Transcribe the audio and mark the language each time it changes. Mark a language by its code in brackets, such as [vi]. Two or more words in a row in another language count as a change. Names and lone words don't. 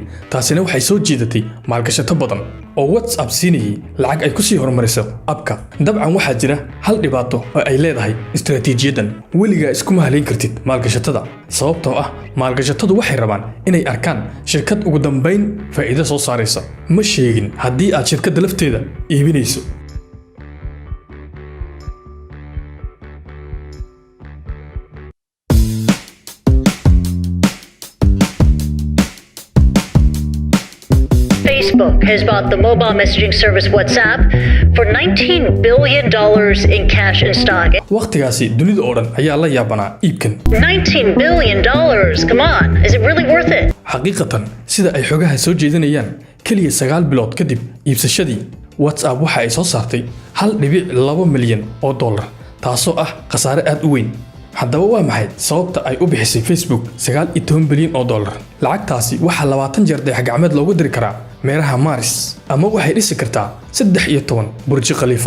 [so] taasina waxay soo jiidatay maalgashato badan oo WhatsApp siinayay lacag ay ku sii horumariso abka. dabcan waxaa jira hal dhibaato oo ay leedahay istaraatiijiyadan: weligaa iskuma haleyn kartid maalgashatada, sababtoo ah maalgashatadu waxay rabaan inay arkaan shirkad ugu dambeyn faa'iido soo saaraysa. ma sheegin haddii aad shirkadda lafteeda iibinayso. [en] Facebook has bought the mobile messaging service WhatsApp for $19 billion in cash and stock. [so] waqtigaasi dunida oo dhan ayaa la yaabanaa iibkan. [en] $19 billion! Come on, is it really worth it? [so] xaqiiqatan sida ay xogaha soo jeedinayaan, kaliya 9 bilood kadib iibsashadii, WhatsApp waxa ay soo saartay $1.2 milyan oo dollar, taasoo ah khasaare aad u weyn. haddaba waa maxay sababta ay u bixisay Facebook $19 bilyan oo dollar? lacagtaasi waxaa 20 jeer dayax gacmeed loogu diri karaa meeraha Mars, ama waxay dhisi kartaa 13 burji khaliifa.